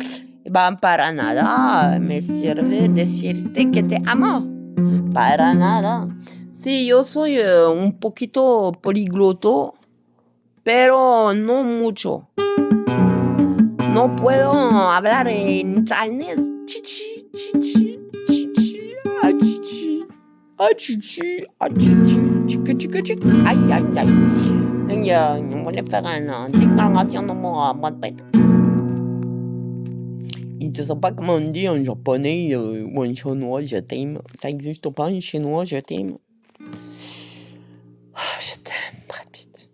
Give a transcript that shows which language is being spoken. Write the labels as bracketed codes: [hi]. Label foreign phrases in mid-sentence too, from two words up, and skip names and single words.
[es] Para nada me sirve decirte que te amo. Para nada. Sí, yo soy un poquito poligloto, pero no mucho. No puedo hablar en chinés. Chichi, chichi, chichi, ah, chichi, ah, chichi, ah, chichi, chica, chica, chica, aïe, aïe, aïe. [fr] Donc, on voulait faire une déclaration d'amour à moi de bête. Il ne sait pas comment on dit en japonais ou en chinois, je t'aime. Ça n'existe pas en chinois, je t'aime. Oh, je t'aime, Brad Pitt.